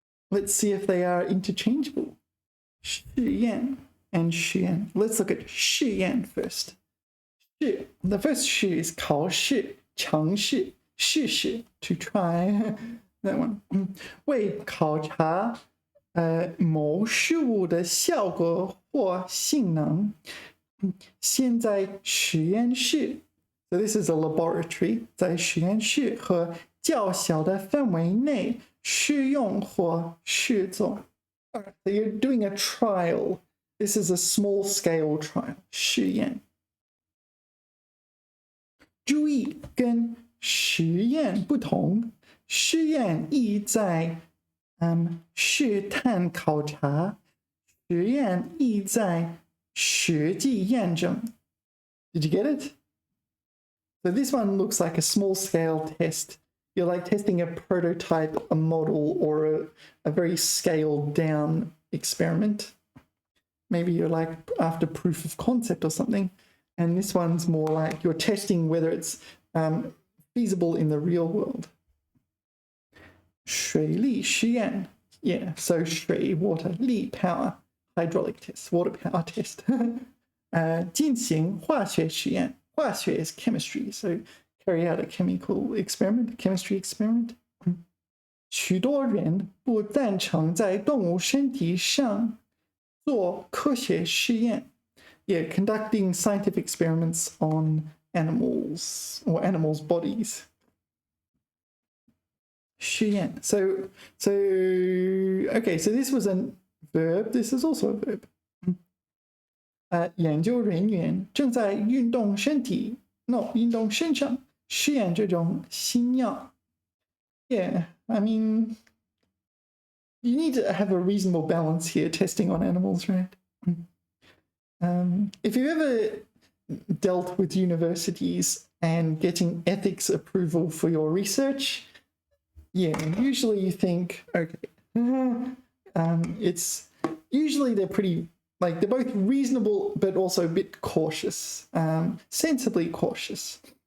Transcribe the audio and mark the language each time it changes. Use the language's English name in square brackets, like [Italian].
[English] Let's see if they are interchangeable. [Chinese] 试验 and 实验. [English] Let's look at 试验 first. 试 The first 试 is 考试, 尝试, 试试 to try. That one. [Chinese] 为考察某事物的效果或性能，先在实验室 [English] So this is a laboratory. [Chinese] 在实验室和较小的范围内试用或试做。 [English] Alright, so you're doing a trial. This is a small scale trial. [Chinese] 试验。注意，跟实验不同，试验意在试探考察，实验意在实际验证。 [English] Did you get it? So this one looks like a small scale test. You're like testing a prototype, a model, or a very scaled down experiment. Maybe you're like after proof of concept or something. And this one's more like you're testing whether it's feasible in the real world. [Chinese] 水力实验. [English] Yeah, so 水, water, 力, power, hydraulic test, water power test. [Chinese] 进行化学实验. [English] 化学 is chemistry, so carry out a chemical experiment, chemistry experiment. [Chinese] 许多人不赞成在动物身体上做科学实验. [English] Yeah, conducting scientific experiments on animals or animals' bodies. [Chinese] 实验. [English] So okay, so this was a verb. This is also a verb. [Chinese] 研究人员正在运动身体 运动身上试验这种新药. [English] Yeah, I mean, you need to have a reasonable balance here testing on animals, right? If you ever dealt with universities and getting ethics approval for your research, yeah, usually you think, okay, it's usually they're pretty, like they're both reasonable but also a bit cautious, sensibly cautious.